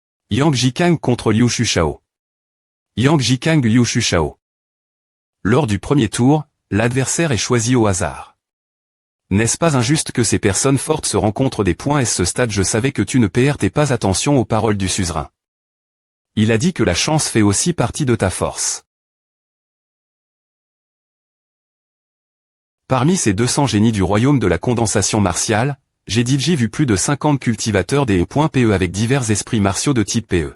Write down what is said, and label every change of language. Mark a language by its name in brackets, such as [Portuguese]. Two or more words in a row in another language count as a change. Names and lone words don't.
[French] Yang Jikang contre Liu Shushao. Yang Jikang Liu Shushao. Lors du premier tour, l'adversaire est choisi au hasard. N'est-ce pas injuste que ces personnes fortes se rencontrent des points? À ce stade je savais que tu ne prêtais pas attention aux paroles du suzerain. Il a dit que la chance fait aussi partie de ta force. Parmi ces 200 génies du royaume de la condensation martiale, j'ai vu plus de 50 cultivateurs des E.PE avec divers esprits martiaux de type PE.